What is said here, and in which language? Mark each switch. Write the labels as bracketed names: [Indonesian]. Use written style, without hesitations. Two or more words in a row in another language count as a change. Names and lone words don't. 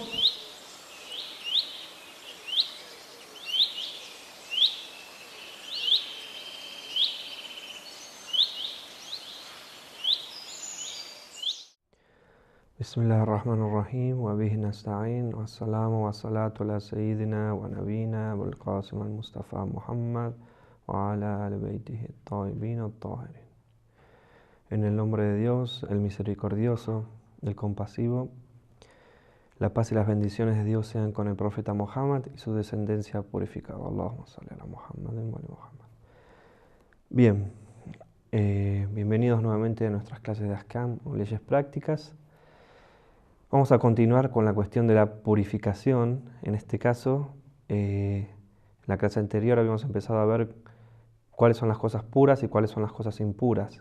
[Arabic] بسم الله الرحمن الرحيم وبه نستعين والسلام والصلاة على سيدنا ونبينا أبو القاسم المصطفى محمد وعلى آل بيته الطيبين الطاهرين. [Spanish] En el nombre de Dios, el misericordioso, el compasivo, la paz y las bendiciones de Dios sean con el profeta Muhammad y su descendencia purificada. [Arabic] اللهم صل على محمد وآل محمد. [Spanish] Bien, bienvenidos nuevamente a nuestras clases de Ahkam o leyes prácticas. Vamos a continuar con la cuestión de la purificación. En este caso, en la clase anterior habíamos empezado a ver cuáles son las cosas puras y cuáles son las cosas impuras.